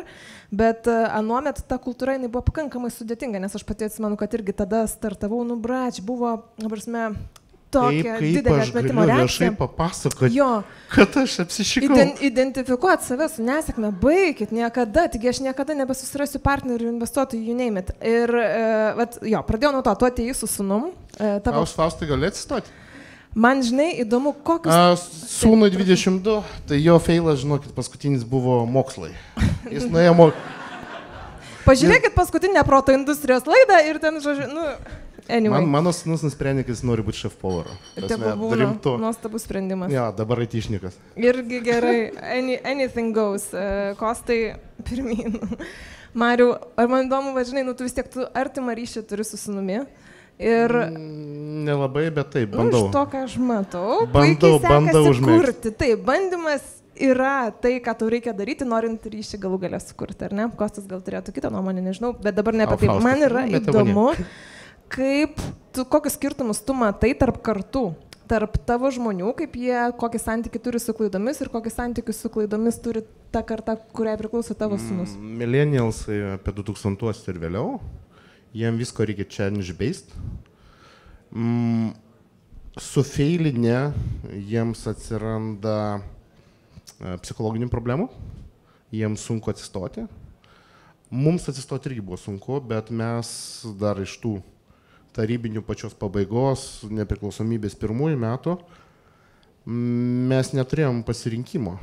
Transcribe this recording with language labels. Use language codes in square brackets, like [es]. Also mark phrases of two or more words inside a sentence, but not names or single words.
[lt] Bet anuomet ta kultūra buvo pakankamai sudėtinga, nes aš pati atsimenu, kad irgi tada startavau, buvo, prasme, tokia didelė atmetimo reakcija. Kaip aš galiu viešai papasakoti, kad aš apsišikau. Identifikuoti save su nesėkme, baikit, niekada, taigi aš niekada nebesusirasiu partnerių, investuotojų, [en] you name it. [lt] Ir, pradėjau nuo to, tu atėjai su sūnum. Faustai gali atsistoti? Man, žinai, įdomu, kokius... Sūnui 22, tai jo feilas, žinokit, paskutinis buvo mokslai. Jis nuėjo Pažiūrėkit paskutinę Proto industrijos laidą ir ten, žodžiu, anyway. Mano sūnus nusprendė, kad jis nori būti šef-povaro. Nuostabus sprendimas. Dabar aitišnikas. Irgi gerai, [en] anything goes. [lt] Kostai, pirmyn. Mariau, ar man įdomu, žinai, tu vis tiek artimą ryšį turi su sūnumi. Ir... Nelabai, bet taip, bandau. Už to, ką aš matau, bandau užmėgti. Taip, bandymas yra tai, ką tau reikia daryti, norint ryšį galų galę sukurti, ar ne? Kostas gal turėtų kitą nuomonę, nežinau, bet dabar ne apie tai. Man yra įdomu, kokius skirtumus tu matai tarp kartų, tarp tavo žmonių, kokį santykį turi su klaidomis ir kokį santykį su klaidomis turi ta karta, kuriai priklauso tavo sūnus. Millennialsai apie 2000 ir vėliau, jiem visko reikia challenge-based. Su feilinė jiems atsiranda psichologinių problemų, jiems sunku atsistoti. Mums atsistoti irgi buvo sunku, bet mes dar iš tų tarybinių pačios pabaigos, nepriklausomybės pirmųjų metų, mes neturėjom pasirinkimo.